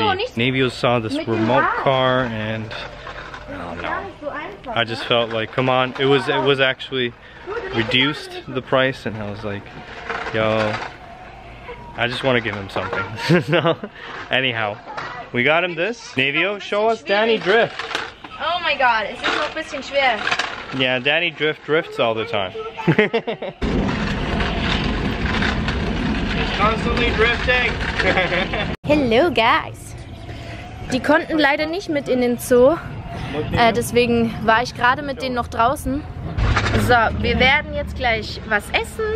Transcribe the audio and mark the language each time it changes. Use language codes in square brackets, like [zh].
[en] Navio saw this remote car and I don't know. I just felt like, come on, it was actually reduced the price and I was like, yo, I just want to give him something. So, anyhow, we got him this. Navio, show us Danny drift. Oh my god, [de] es ist noch ein bisschen schwer. [en] Yeah, Danny drifts all the time. He's constantly drifting. Hello guys. [de] Die konnten leider nicht mit in den Zoo, Deswegen war ich gerade mit denen noch draußen. So, wir werden jetzt gleich was essen.